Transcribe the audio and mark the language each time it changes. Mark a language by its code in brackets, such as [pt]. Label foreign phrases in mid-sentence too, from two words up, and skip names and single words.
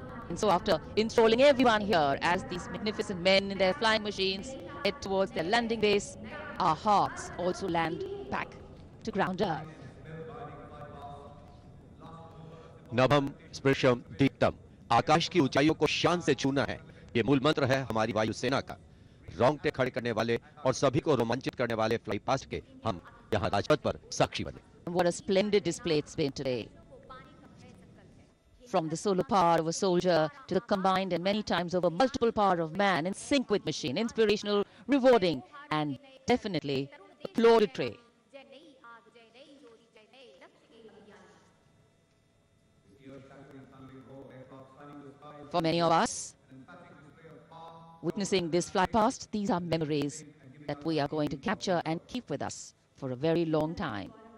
[en] And so after installing everyone here as these magnificent men in their flying machines head towards their landing base, our hearts also land back to ground earth. [sa] नभम स्पृशम दीप्तम, [hi] आकाश की ऊंचाइयों को शान से छूना है, ये मूल मंत्र है हमारी वायुसेना का। रोंगटे खड़े करने वाले और सभी को रोमांचित करने वाले [en] fly past [hi] के हम यहाँ राजपथ पर साक्षी बने। [en] What a splendid display it's been today. From the solar power of a soldier to the combined and many times over multiple power of man, in sync with machine, inspirational, rewarding, and definitely applauditory. For many of us, witnessing this fly past, these are memories that we are going to capture and keep with us for a very long time.